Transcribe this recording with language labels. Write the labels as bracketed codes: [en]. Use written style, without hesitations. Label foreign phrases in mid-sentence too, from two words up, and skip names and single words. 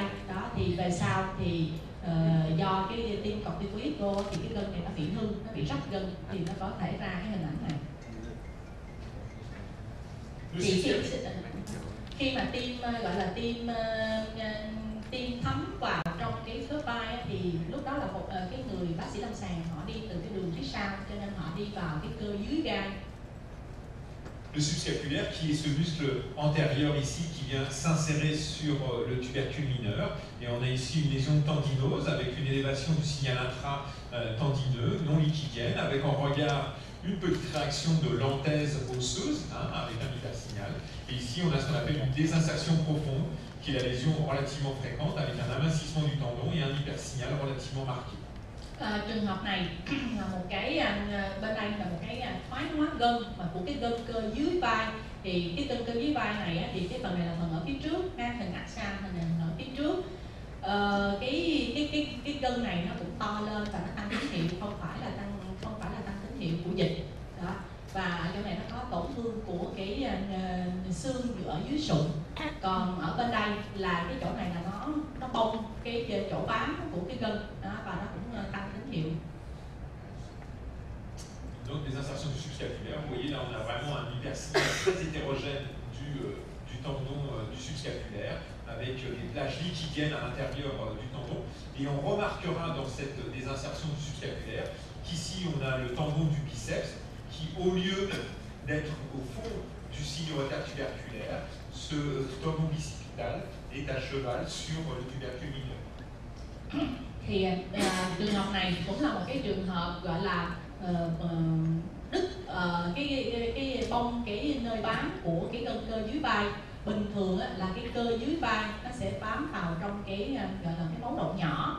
[vi] Đó, thì về sau thì do cái tiêm corticoid vô thì cái gân này nó bị hư, nó bị rách gân, thì nó có thể ra cái hình ảnh này. Thì khi mà tiêm gọi là tiêm thấm vào trong cái khớp vai á, thì lúc đó là một cái người bác sĩ lâm sàng họ đi từ cái đường phía sau, cho nên họ đi vào cái cơ dưới gai. [fr] Le subscapulaire, qui est ce muscle antérieur ici qui vient s'insérer sur le tubercule mineur, et on a ici une lésion tendinose avec une élévation du signal intra-tendineux non liquidienne, avec en regard une petite réaction de lentèse osseuse, avec un hypersignal. Et ici, on a ce qu'on appelle une désinsertion profonde, qui est la lésion relativement fréquente, avec un amincissement du tendon et un hypersignal relativement marqué. [vi] Trường hợp này là một cái bên đây là một cái thoái hóa gân mà của cái gân cơ dưới vai. Thì cái gân cơ dưới vai này á, thì cái phần này là phần ở phía trước, hình axial, hình ở phía trước. Cái gân này nó cũng to lên và nó tăng tín hiệu, không phải là tăng tín hiệu của dịch. Đó. Và ở chỗ này nó có tổn thương của cái xương ở dưới sụn. Còn ở bên đây là cái chỗ này là nó bong cái chỗ bám của cái gân đó, và nó cũng tăng tín hiệu. [fr] Donc les insertions du subscapulaire, vous voyez là on a vraiment un hypersignal très hétérogène du tendon du subscapulaire, avec des plages liquidiennes à l'intérieur du tendon. Et on remarquera dans cette désinsertion du subscapulaire qu'ici on a le tendon du biceps qui, au lieu d'être au fond du signe retard tuberculaire, ce tendon bicipital est à cheval sur le tubercule mineur. [vi] Thì trường hợp này cũng là một cái trường hợp gọi là đứt cái bong cái nơi bám của cái gân cơ dưới vai. Bình thường là cái cơ dưới vai nó sẽ bám vào trong cái gọi là cái máu động nhỏ.